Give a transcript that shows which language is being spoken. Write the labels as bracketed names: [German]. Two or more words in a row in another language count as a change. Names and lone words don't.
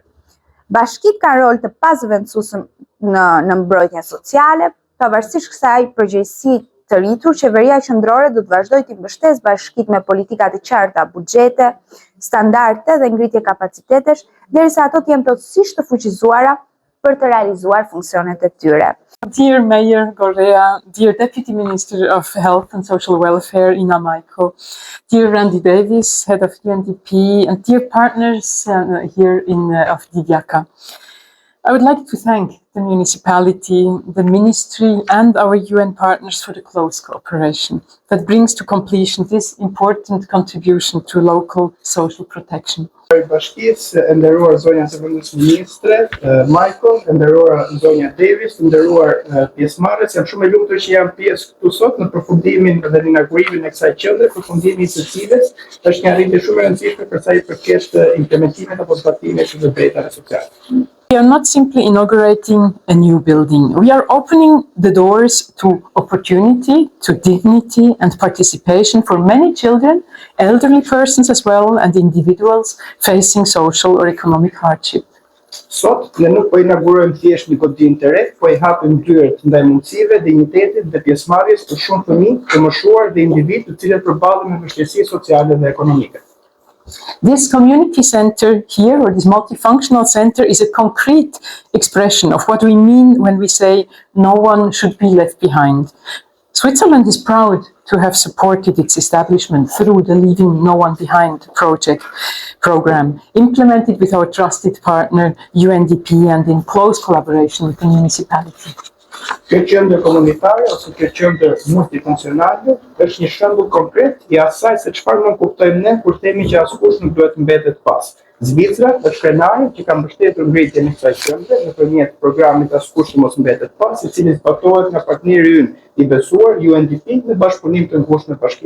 [Albanian] Bashkitë kanë rol të pazëvendësueshëm në mbrojtjen sociale, pavarësisht kësaj përgjegjësie të rritur, qeveria qendrore do të vazhdojë të mbështesë bashkitë me politika të qarta, buxhete, standarde dhe ngritje kapacitetesh, derisa ato të jenë plotësisht të fuqizuara për të realizuar funksionet e tyre. [English] Dear Mayor Gorea, dear Deputy Minister of Health and Social Welfare, Ina Maiko, dear Randy Davis, Head of UNDP, and dear partners here of Divyaka. I would like to thank the municipality, the ministry, and our UN partners for the close cooperation that brings to completion this important contribution to local social protection. [Albanian] Bashkisë, e nderuar zonja Zëvendës Ministre, Michael, e nderuar zonja Davis, e nderuar pjesëmarrës, jam shumë e lumtur që jam pjesë këtu sot në përfundimin dhe në inaugurimin e kësaj qendre, përfundimi i së cilës është një arritje shumë e rëndësishme për sa i përket implementimit apo zbatimit të drejtave sociale. [English] We are not simply inaugurating a new building. We are opening the doors to opportunity, to dignity and participation for many children, elderly persons as well, and individuals facing social or economic hardship. [Albanian] Sot, ne nuk po inaugurojmë thjesht një kontinent të re, po i hapim dyert ndaj mundësive, dinjitetit dhe pjesëmarrjes të shumë fëmijë, të moshuar dhe individ të cilët përballen me vështirësi sociale dhe ekonomike. [English] This community center here, or this multifunctional center, is a concrete expression of what we mean when we say no one should be left behind. Switzerland is proud to have supported its establishment through the Leaving No One Behind program, implemented with our trusted partner UNDP and in close collaboration with the municipality. [Albanian] Kjo qendër komunitare ose kjo qendër multifunksionale është një shembull konkret i asaj se çfarë nuk kuptojmë ne kur themi që askush nuk duhet mbetet pas. Zvicra është krenari që ka mbështetur ngritjen e kësaj qendre nëpërmjet programit Askush mos mbetet pas, i cili zbatohet nga partneri ynë i besuar UNDP në bashkëpunim të ngushtë me bashkimin.